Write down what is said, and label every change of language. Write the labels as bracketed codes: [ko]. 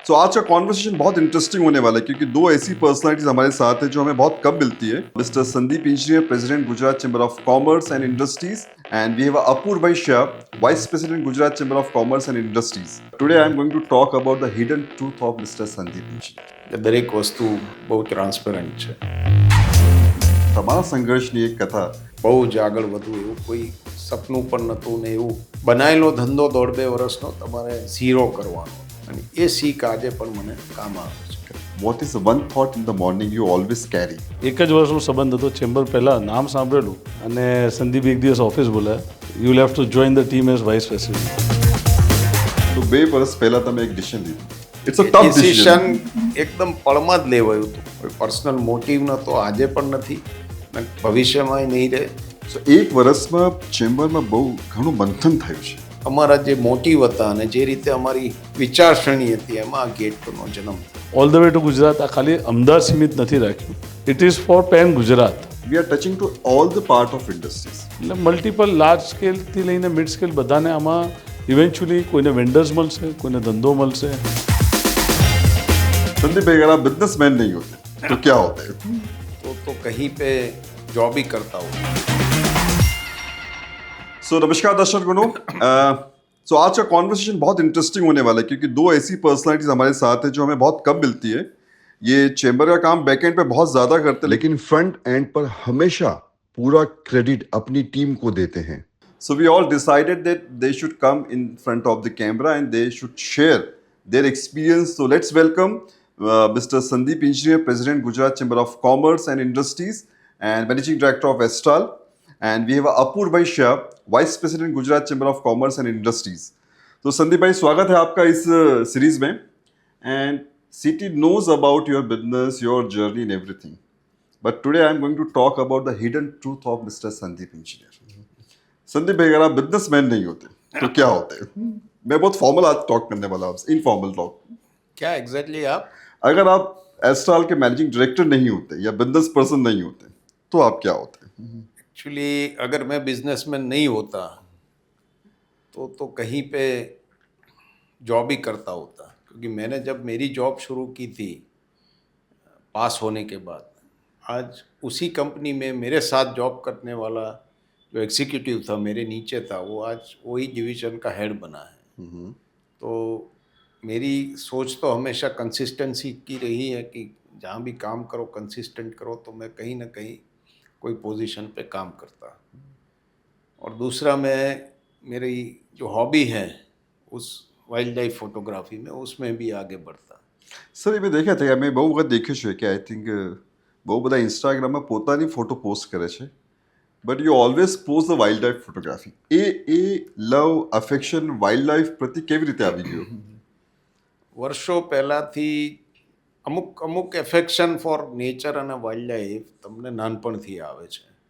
[hi] तो आज का कॉन्वर्सेशन बहुत इंटरेस्टिंग होने वाला है क्योंकि दो ऐसी पर्सनालिटीज हमारे साथ है जो हमें बहुत कम मिलती है. Mister Sandeep engineer, president Gujarat chamber of commerce and industries, [en] and we have Apurva Shah, Vice President Gujarat Chamber of Commerce and Industries. Today I am going to talk about the hidden truth of Mr. Sandeep Engineer. [gu] દરેક વસ્તુ બહુ transparent છે. તમારા સંઘર્ષની એક કથા. બહુ જ આગળ વધવું એવું કોઈ સપનું પણ નહોતું ને એવું બનાવેલો ધંધો 1.5-2 વર્ષનો તમારે ઝીરો કરવાનો અને એ શીખ આજે પણ મને કામ આવે છે. [en] What is the one thought in the morning you always carry? [gu] એક જ વર્ષનો સંબંધ હતો. ચેમ્બર પહેલાં નામ સાંભળેલું અને સંદીપ એક દિવસ ઓફિસ બોલાયા, [en] You will have to join the team as vice president. [gu] તો 2 વર્ષ પહેલા તમે એક ડિસિઝન લીધું. [en] It's a tough decision. [gu] એકદમ પળમાં જ લેવાયું હતું. કોઈ પર્સનલ મોટિવ નહોતો, આજે પણ નથી અને ભવિષ્યમાં નહીં રહે. સો 1 વર્ષમાં ચેમ્બરમાં બહુ ઘણું મંથન થયું છે. અમારા જે મોટિવ હતા અને જે રીતે અમારી વિચારસરણી હતી એમાં આ ગેટનો જન્મ થયો. [en] all the way to Gujarat [gu] આ ખાલી અમદાવાદ સીમિત નથી રાખ્યું. [en] It is for pan Gujarat. We are touching to all the part of industries. [gu] એટલે મલ્ટિપલ લાર્જ સ્કેલથી લઈને મિડ સ્કેલ બધાને આમાં ઇવેન્ચ્યુઅલી કોઈને વેન્ડર્સ મળશે, કોઈને ધંધો મળશે. [hi] संदीप भाई, अगर आप बिजनेसमैन नहीं होते तो क्या होते? तो कहीं पे जॉब ही करता हूँ. सो नमस्कार दर्शक गणों. सो आज का कॉन्वर्सेशन बहुत इंटरेस्टिंग होने वाला है क्योंकि दो ऐसी पर्सनालिटीज हमारे साथ है जो हमें बहुत कम मिलती है. ये चेंबर का काम बैकएंड पे बहुत ज्यादा करते हैं लेकिन फ्रंट एंड पर हमेशा पूरा क्रेडिट अपनी टीम को देते हैं. [en] So we all decided that they should come in front of the camera and they should share their experience. So let's welcome Mr. Sandeep Engineer, President Gujarat Chamber of Commerce and Industries and Managing Director of Astral. And we have Apurva Shah, Vice President Gujarat Chamber of Commerce and Industries. [hi] तो संदीप भाई, स्वागत है आपका इस series में. [en] And city knows about your business, your journey and everything. But today I am going to talk about the hidden truth of Mr. Sandeep Engineer. [hi] Sandeep भाई, अगर आप बिजनेसमैन नहीं होते तो क्या होते? मैं बहुत फॉर्मल आज टॉक करने वाला हूँ, इनफॉर्मल टॉक. क्या एग्जैक्टली आप? अगर आप एस्ट्राल के मैनेजिंग डायरेक्टर नहीं होते या बिजनेस पर्सन नहीं होते तो आप क्या होते? एक्चुअली अगर मैं बिजनेसमैन नहीं होता तो कहीं पे जॉब ही करता होता. क्योंकि मैंने जब मेरी जॉब शुरू की थी पास होने के बाद, आज उसी कंपनी में मेरे साथ जॉब करने वाला जो एग्जीक्यूटिव था मेरे नीचे था, वो आज वही डिवीज़न का हेड बना है. तो मेरी सोच तो हमेशा कंसिस्टेंसी की रही है कि जहाँ भी काम करो कंसिस्टेंट करो. तो मैं कहीं ना कहीं कोई पोजीशन पे काम करता. और दूसरा, मैं मेरी जो हॉबी है उस वाइल्ड लाइफ फोटोग्राफी में, उसमें भी आगे बढ़ता. [gu] સર, એ મેં દેખ્યા હતા, મેં બહુ વખત દેખ્યું છે કે આઈ થિંક બહુ બધા ઇન્સ્ટાગ્રામમાં પોતાની ફોટો પોસ્ટ કરે છે, [en] But you always pose the wild life photography. [gu] A love, affection wild life પ્રતિ કેવી રીતે આવી ગયો? વર્ષો પહેલાંથી અમુક [en] affection for nature [gu] અને વાઇલ્ડ લાઈફ તમને નાનપણથી આવે છે.